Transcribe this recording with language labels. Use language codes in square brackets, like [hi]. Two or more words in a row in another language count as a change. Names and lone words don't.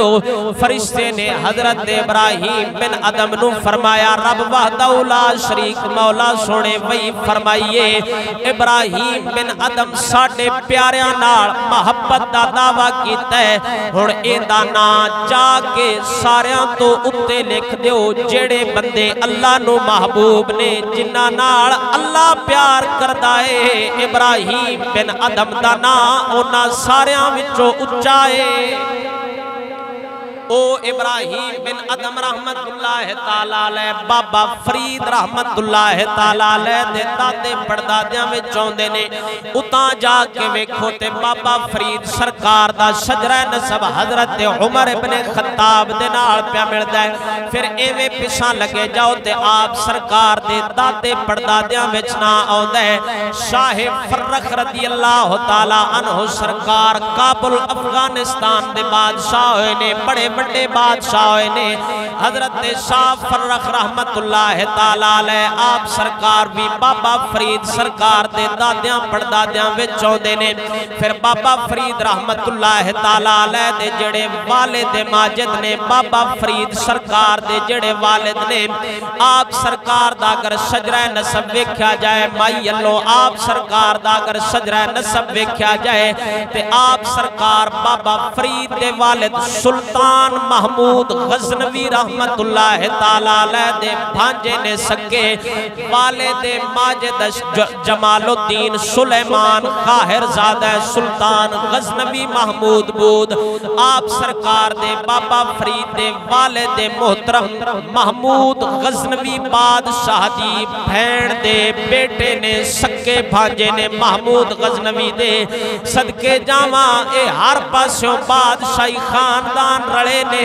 [pa] ਫ਼ਰਿਸ਼ਤੇ ਨੇ ਹਜ਼ਰਤ ਇਬਰਾਹੀਮ ਬਿਨ ਅਦਮ ਨੂੰ ਫ਼ਰਮਾਇਆ ਰੱਬ [ar] وحده لا شريك [pa] ਮੌਲਾ ਸੋਹਣੇ ਵਹੀ ਫ਼ਰਮਾਈਏ ਇਬਰਾਹੀਮ ਬਿਨ ਅਦਮ ਸਾਡੇ ਪਿਆਰਿਆਂ ਨਾਲ ਮੁਹੱਬਤ ਦਾ ਦਾਅਵਾ ਕੀਤਾ ਹੈ, ਹੁਣ ਇਹਦਾ ਨਾਮ ਜਾ ਕੇ ਸਾਰਿਆਂ ਤੋਂ ਉੱਤੇ ਲਿਖ ਦਿਓ ਜਿਹੜੇ ਬੰਦੇ ਅੱਲਾਹ ਨੂੰ ਮਹਿਬੂਬ ਨੇ, ਜਿਨ੍ਹਾਂ ਨਾਲ ਅੱਲਾਹ ਪਿਆਰ ਕਰਦਾ ਹੈ। ਇਬਰਾਹੀਮ ਬਿਨ ਅਦਮ ਦਾ ਨਾਮ ਉਨ੍ਹਾਂ ਸਾਰਿਆਂ ਵਿਚੋਂ ਉੱਚਾ ਹੈ। ਓ ਇਬਰਾਹੀਮ ਬਿਨ ਅਦਮ [ar] رحمة الله تعالى عليه [pa] ਬਾਬਾ ਫ਼ਰੀਦ [ar] رحمة الله تعالى عليه [pa] ਦੇ ਦਾਦੇ ਪੜਦਾਦਿਆਂ ਵਿਚ ਆਉਂਦੇ ਨੇ। ਉਤਾਂ ਜਾ ਕੇ ਵੇਖੋ ਤੇ ਬਾਬਾ ਫ਼ਰੀਦ ਸਰਕਾਰ ਦਾ ਸ਼ਜਰਾ ਨਸਬ ਹਜ਼ਰਤ ਉਮਰ ਇਬਨੇ ਖ਼ੱਤਾਬ ਦੇ ਨਾਲ ਪਿਆ ਮਿਲਦਾ ਹੈ। ਫਿਰ ਏਵੇਂ ਪਿੱਛਾਂ ਲੱਗੇ ਜਾਓ ਤੇ ਆਪ ਸਰਕਾਰ ਦੇ ਦਾਦੇ ਪੜਦਾਦਿਆਂ ਵਿਚ ਨਾਂ ਆਉਂਦਾ ਹੈ ਸ਼ਾਹ ਫ਼ੱਰੁਖ਼ [ar] رضي الله تعالى عنه [pa] ਸਰਕਾਰ ਕਾਬੁਲ ਅਫ਼ਗ਼ਾਨਿਸਤਾਨ ਦੇ ਬਾਦਸ਼ਾਹ ਹੋਏ ਨੇ, ਬੜੇ ਬੜੇ ਬਾਦਸ਼ਾਹ ਨੇ। ਹਜ਼ਰਤ ਸ਼ਾਹ ਫ਼ੱਰੁਖ਼ [ar] رحمة الله تعالى عليه [pa] ਆਪ ਸਰਕਾਰ ਭੀ ਬਾਬਾ ਫ਼ਰੀਦ ਸਰਕਾਰ ਦੇ ਦਾਦਿਆਂ ਪੜਦਾਦਿਆਂ ਵਿਚ ਆਉਂਦੇ ਨੇ। ਫਿਰ ਬਾਬਾ ਫ਼ਰੀਦ [ar] رحمة الله تعالى عليه [pa] ਦੇ ਜਿਹੜੇ ਵਾਲਿਦ ਮਾਜਿਦ ਨੇ, ਬਾਬਾ ਫ਼ਰੀਦ ਸਰਕਾਰ ਦੇ ਜਿਹੜੇ ਵਾਲਿਦ ਨੇ, ਆਪ ਸਰਕਾਰ ਦਾ ਅਗਰ ਸ਼ਜਰਾ ਨਸਬ ਵੇਖਿਆ ਜਾਏ ਮਾਈ ਅੱਲੋ ਆਪ ਸਰਕਾਰ ਦਾ ਅਗਰ ਸ਼ਜਰਾ ਨਸਬ ਵੇਖਿਆ ਜਾਏ ਤੇ ਆਪ ਸਰਕਾਰ ਬਾਬਾ ਫ਼ਰੀਦ ਦੇ ਵਾਲਿਦ ਸੁਲਤਾਨ ਮਹਿਮੂਦ ਗ਼ਜ਼ਨਵੀ [ar] رحمة الله تعالى عليه [pa] ਦੇ ਭਾਣਜੇ ਨੇ ਸਕੇ ਵਾਲੇ ਦੇ ਮਾਜਿਦ ਜਮਾਲੁੱਦੀਨ ਸੁਲੇਮਾਨ ਕਾਹਿਰਜ਼ਾਦਾ ਸੁਲਤਾਨ ਗ਼ਜ਼ਨਵੀ ਮਹਿਮੂਦ ਬੂਦ ਆਪ ਸਰਕਾਰ ਦੇ ਬਾਬਾ ਫ਼ਰੀਦ ਦੇ ਵਾਲੇ ਦੇ ਮੁਹਤਰਮ ਮਹਿਮੂਦ ਗ਼ਜ਼ਨਵੀ ਬਾਦਸ਼ਾਹ ਦੀ ਭੈਣ ਦੇ ਬੇਟੇ ਨੇ ਸਕੇ ਭਾਣਜੇ ਨੇ ਮਹਿਮੂਦ ਗ਼ਜ਼ਨਵੀ ਦੇ ਸਦਕੇ ਜਾਵਾਂ ਏ ਹਰ ਪਾਸੋਂ ਬਾਦਸ਼ਾਹੀ ਖ਼ਾਨਦਾਨ ਰਲੇ ਨੇ।